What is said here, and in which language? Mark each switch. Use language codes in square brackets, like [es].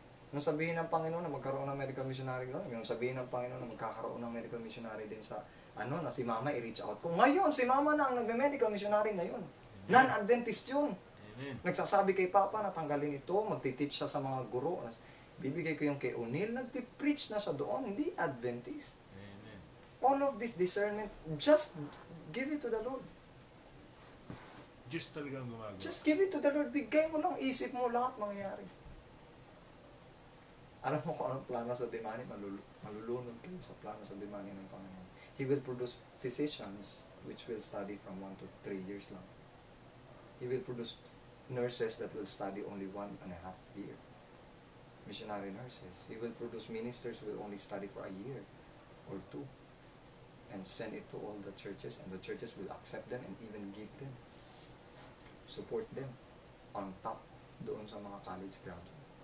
[tl] Nung sabihin ng Panginoon na magkaroon ng medical missionary doon, nung sabihin ng Panginoon na magkakaroon ng medical missionary din sa, na si Mama i-reach out ko. Ngayon, si Mama na ang nagme-medical missionary ngayon. Non-Adventist yun. Amen. Nagsasabi kay Papa na tanggalin ito, magti-teach siya sa mga guro. Bibigay ko yung kay O'Neill, nagti-preach na siya doon, hindi Adventist. Amen. [en] All of this discernment, just give it to the Lord. [tl] Diyos talaga ang gumagawa. [en] Just give it to the Lord. [tl] Bigay mo lang, isip mo, lahat mangyayari. Alam mo kung anong plano sa Dimani, malulunod kayo sa plano sa Dimani ng Panginoon. [en] He will produce physicians which will study from 1 to 3 years lang. He will produce nurses that will study only 1.5 year. Missionary nurses. He will produce ministers who will only study for a year or 2 and send it to all the churches, and the churches will accept them and even give them, support them on top [tl] doon sa mga [en] college graduate.